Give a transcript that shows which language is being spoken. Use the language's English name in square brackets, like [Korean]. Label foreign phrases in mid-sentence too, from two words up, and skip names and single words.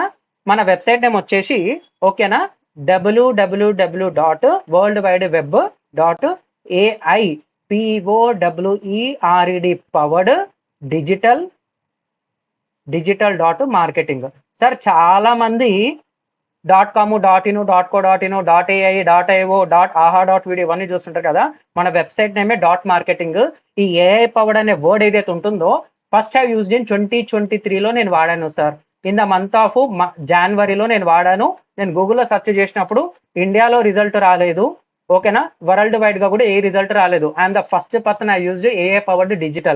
[Telugu] మన [English] website name [Telugu] వచ్చేసి ఓకేనా www.worldwideweb.aipowered [English] powered digital.marketing. [Telugu] సార్ చాలా మంది .com, .in, .co.in, .ai, .io, .aha.video ఇవన్నీ చూస్తుంటారు కదా. మన [English] website name [Telugu] .marketing. ఈ [English] AI powered [Telugu] అనే వర్డ్ ఏదైతే ఉంటుందో [English] first I used in 2023 [Telugu] నేను వాడాను సార్. [English] in the month of January [Telugu] నేను వాడాను. నేను గూగుల్లో సెర్చ్ చేసినప్పుడు ఇండియాలో రిజల్ట్ రాలేదు. ఓకేనా, [English] world wide [Telugu] గా కూడా ఏ రిజల్ట్ రాలేదు. [English] I'm the first person I used AI powered digital.